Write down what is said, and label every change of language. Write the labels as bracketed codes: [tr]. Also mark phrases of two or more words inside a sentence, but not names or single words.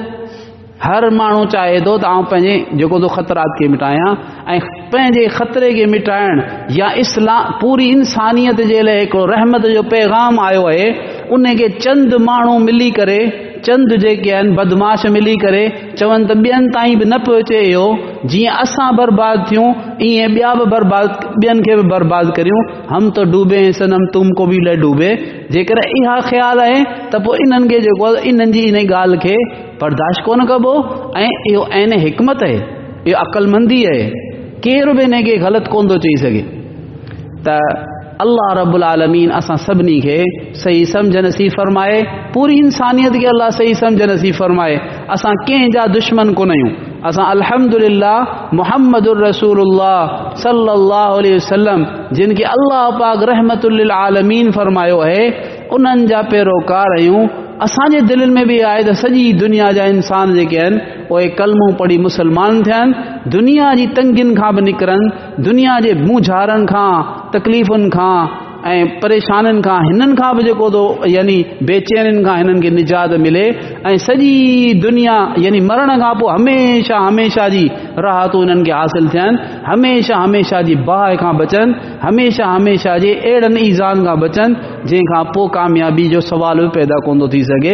[sd] हर माण्हू चाहे थो त आउं पंहिंजे जेको तो ख़तरात खे मिटायां, ऐं पंहिंजे ख़तरे खे मिटाइण या इस्लाम पूरी इंसानियत जे लाइ हिकिड़ो रहमत जो पैगाम आयो आहे, उनखे चंद माण्हू मिली करे, चंद जेके आहिनि बदमाश मिली करे चवनि त ॿियनि ताईं बि न पियो अचे इहो, जीअं असां बर्बाद थियूं ईअं ॿिया बि बर्बाद, ॿियनि खे बि बर्बाद करियूं। [hi] हम तो डूबे सनम तुमको भी ले डूबे। [sd] जेकर इहा ख़्याल आहे त पोइ इन्हनि खे जेको इन्हनि जी इन ॻाल्हि खे बर्दाश्त कोन कबो, ऐं इहो ऐन हिकमत आहे, इहो अक़लमंदी आहे, केर बि इनखे ग़लति कोन थो चई सघे। त [ar] الله رب العالمين [sd] असां सभिनी खे सही सम्झ नसीब फरमाए, पूरी इंसानियत खे अल्लाह सही सम्झ नसीब फरमाए। असां कंहिंजा दुश्मन कोन आहियूं, असां [ar] الحمد لله محمد رسول الله صلى الله عليه وسلم [sd] जिन खे अल्लाह पाक [ar] رحمة للعالمين [sd] फरमायो आहे, उन्हनि जा पैरोकार आहियूं। असांजे दिलनि में बि आहे त सॼी दुनिया जा इंसान जेके आहिनि उहे कलमो पढ़ी मुसलमान थियनि, दुनिया जी तंगियुनि खां बि निकिरनि, दुनिया जे मूंझारनि खां, तकलीफ़ुनि खां ऐं परेशानियुनि खां, हिननि खां बि जेको थो यानी बेचैनियुनि खां हिननि खे निजात मिले, ऐं सॼी दुनिया यानी मरण खां पोइ हमेशह हमेशह जी राहतूं हिननि खे हासिल थियनि, हमेशह हमेशह जी बाहि खां बचनि, हमेशह हमेशह जे अहिड़नि ईज़ान खां बचनि जंहिंखां पोइ कामयाबी जो सवाल बि पैदा कोन थो थी सघे।